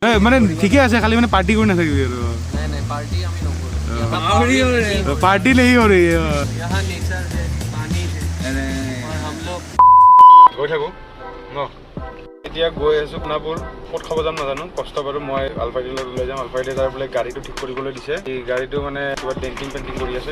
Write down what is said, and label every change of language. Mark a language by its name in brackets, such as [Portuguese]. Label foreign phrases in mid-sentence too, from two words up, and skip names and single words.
[Assamese] মানে ঠিকে আছে, খালি মানে পাৰ্টি কৰি নাথাকিবি আৰু। [Hindi] नहीं नहीं पार्टी हम ही लोग करें। पार्टी नहीं हो रही है। यहाँ नेचर है, पानी है और हम लोग [Assamese] গৈ থাকোঁ ন। এতিয়া গৈ আছোঁ সোণাপুৰ। ক'ত খাব যাম নাজানো, কষ্ট কৰোঁ। মই আলফাইডিলত ওলাই যাম। আলফাইডে তাৰ বোলে গাড়ীটো ঠিক কৰিবলৈ দিছে। এই গাড়ীটো মানে কিবা ডেণ্টিং পেণ্টিং কৰি আছে।